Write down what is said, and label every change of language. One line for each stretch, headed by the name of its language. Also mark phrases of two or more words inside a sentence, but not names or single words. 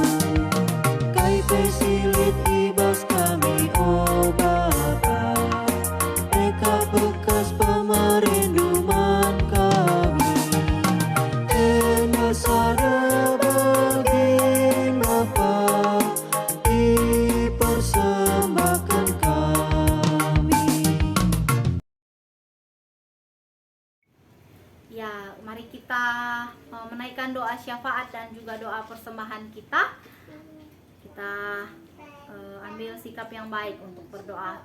Batak Karo: Kai pesilit ibas kami o Bapa, eka bekas pemerinduman kami. Sada bagin Bapa,
Indonesian: dipersembahkan kami. Ya, mari kita menaikkan doa syafaat dan juga doa persembahan kita. Kita ambil sikap yang baik untuk berdoa.